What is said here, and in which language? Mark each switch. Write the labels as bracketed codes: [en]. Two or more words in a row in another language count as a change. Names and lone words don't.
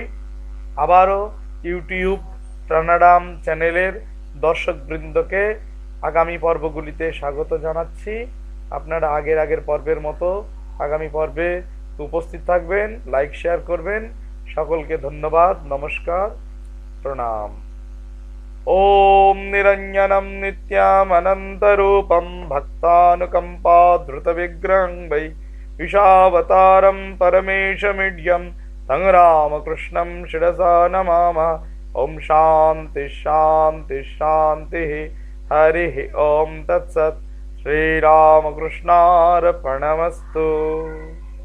[bn] আবারও ইউটিউব প্রাণারাম চ্যানেলের দর্শক বৃন্দকে আগামী পর্বগুলিতে স্বাগত জানাচ্ছি। আপনারা আগের পর্বের মতো আগামী পর্বে উপস্থিত থাকবেন, লাইক শেয়ার করবেন। সকলকে ধন্যবাদ, নমস্কার, প্রণাম। [sa] ওম নিরঞ্জনম নিত্যাম অনন্তরূপম ভক্তানুকম্পা ধৃত বিগ্রহং বৈ ঈশাবতারম পরমেশমিড্যম तं रामकृष्णं शिरसा नमामः। ओम शांति शांति शांति। हरि ओम तत्सत्। श्रीरामकृष्णार्पणमस्तु।